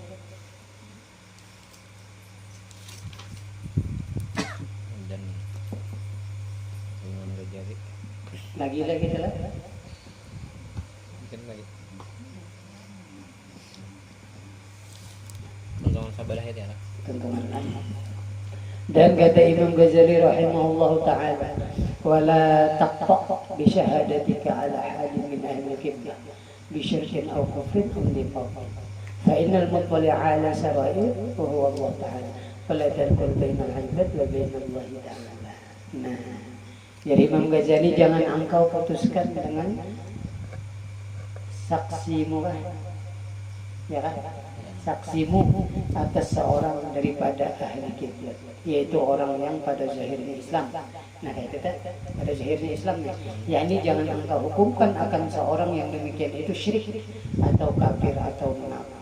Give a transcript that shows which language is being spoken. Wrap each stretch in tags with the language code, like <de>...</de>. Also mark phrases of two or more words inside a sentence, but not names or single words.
<ms>Lagi lah. Mungkin lagi. Tuntungan sabalah ya. Tuntungan lagi. Dan kata</ms> <ar>Imam Ghazali رحمه الله تعالى ولا تقطع بشهادتك على أحد من أهل القبلة بشرك أو كفر أو نفاق فإن المطلع على السرائر وهو الله تعالى فلا تدخل بين العباد وبين الله تعالى.</ar> <ms>Nah Jadi Imam Ghazali, jangan engkau putuskan dengan saksimu kan, ya kan? Saksimu atas seorang daripada ahli kiblat, yaitu orang yang pada zahirnya Islam. Nah itu kan pada zahirnya Islam nih. Ya ini jangan engkau hukumkan akan seorang yang demikian itu syirik atau kafir atau munafik.</ms>